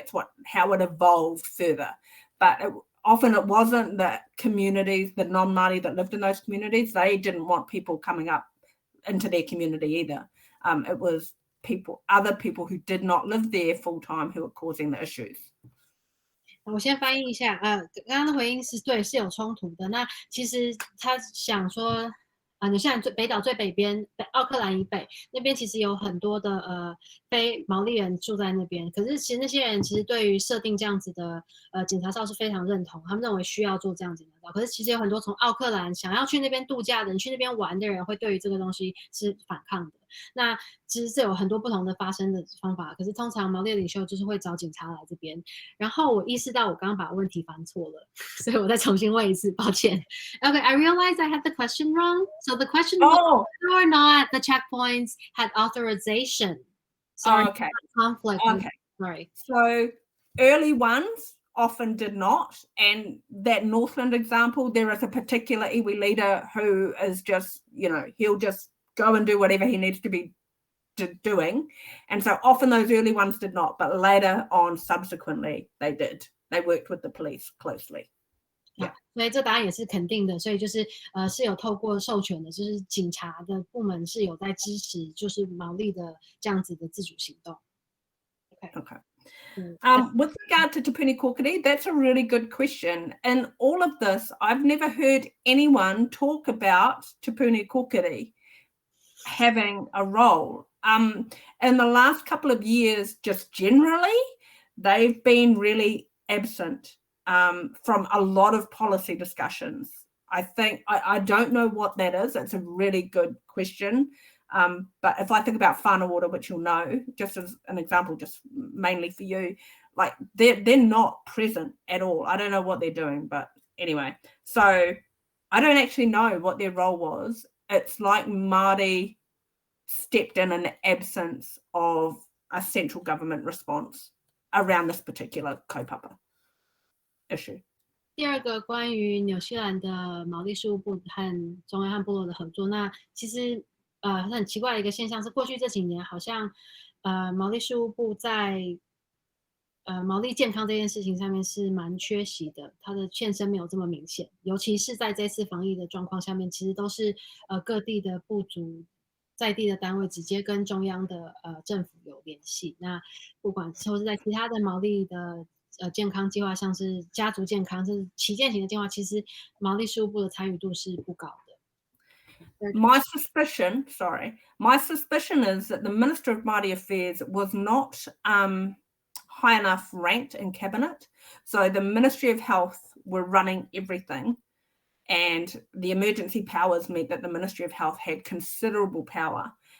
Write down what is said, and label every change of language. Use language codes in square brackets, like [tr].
[en] That's how it evolved further. But often it wasn't the communities, the non-Māori that lived in those communities. They didn't want people coming up into their community either. It was other people who did not live there full-time who were causing the issues. [zh] 我先翻译一下，刚刚的回应是对，是有冲突的。那其实他想说，纽西兰北岛最北边，奥克兰以北那边其实有很多的非毛利人住在那边。可是其实那些人其实对于设定这样子的检查哨是非常认同，他们认为需要做这样检查哨。可是其实有很多从奥克兰想要去那边度假的人，去那边玩的人，会对于这个东西是反抗的。那其实是有很多不同的发生的方法，可是通常毛利领袖就是会找警察来这边。然后我意识到我刚刚把问题翻错了，所以我再重新问一次，抱歉。 [en] Okay, I realized I had the question wrong. So the question was whether or not the checkpoints had authorization. Sorry, conflict. Okay. Sorry. So early ones often did not. And that Northland example, there is a particular iwi leader who is just, he'll just go and do whatever he needs to be doing. And so often those early ones did not, but later on, subsequently, they did. They worked with the police closely. Yeah. [zh] 所以这答案也是肯定的，所以就是是有透过授权的，就是警察的部门是有在支持，就是毛利的这样子的自主行动。 [en] Okay. With regard to Te Puni Kōkiri, that's a really good question. In all of this, I've never heard anyone talk about Te Puni Kōkiri having a role. In the last couple of years, just generally, they've been really absent from a lot of policy discussions. I think, I don't know what that is. It's a really good question. But if I think about whānau ora, which you'll know, just as an example, just mainly for you, like they're not present at all. I don't know what they're doing, but anyway. So I don't actually know what their role was. It's like Māori stepped in the absence of a central government response around this particular kaupapa issue. [zh] 第二个关于纽西兰的毛利事务部和中央和部落的合作，那其实很奇怪的一个现象是，过去这几年好像毛利事务部在毛利健康这件事情上面是蛮缺席的，它的现身没有这么明显，尤其是在这次防疫的状况下面，其实都是各地的部族在地的单位直接跟中央的政府有联系。那不管说是在其他的毛利的健康计划，像是家族健康，是旗舰型的计划，其实毛利事务部的参与度是不高的。 [en] My suspicion is that the Minister of Māori Affairs was not high enough ranked in cabinet. So the Ministry of Health were running everything, and the emergency powers meant that the Ministry of Health had considerable power.